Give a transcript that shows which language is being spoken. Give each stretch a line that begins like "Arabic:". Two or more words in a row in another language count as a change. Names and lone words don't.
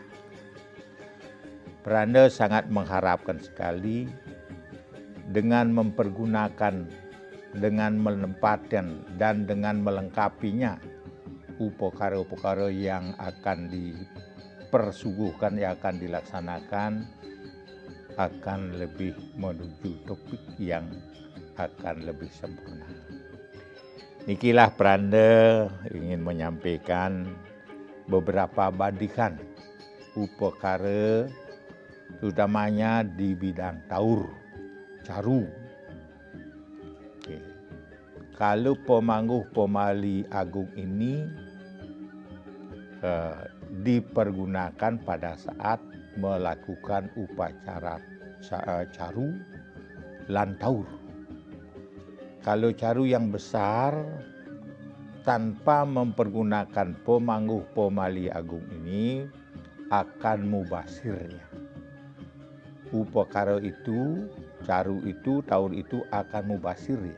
Indonesian: Peranda sangat mengharapkan sekali dengan mempergunakan, dengan menempatkan dan dengan melengkapinya upakara-upakara yang akan dipersuguhkan, yang akan dilaksanakan, akan lebih menuju topik yang akan lebih sempurna. Nikilah peranda ingin menyampaikan beberapa badikan upakara utamanya di bidang taur, caru. Kalau pemangguh pemali agung ini dipergunakan pada saat melakukan upacara caru lan taur. Kalau caru yang besar tanpa mempergunakan pemangguh pemali agung ini akan mubasirnya. Upakara itu, caru itu, taur itu akan mubasir ya.